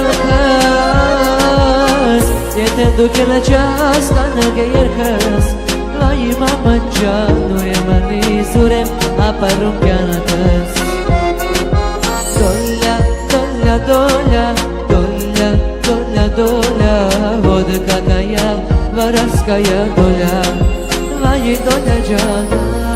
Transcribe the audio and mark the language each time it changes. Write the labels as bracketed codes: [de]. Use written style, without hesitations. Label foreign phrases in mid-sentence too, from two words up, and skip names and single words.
[hy] կյանքս Եթե դուք էլ չհասկանաք երկաս Վայի մամա ջան ուրեմն իզուրեմ ապրում կյանքս [ru] Доля, вот какая воровская доля, твоей доля, Джан.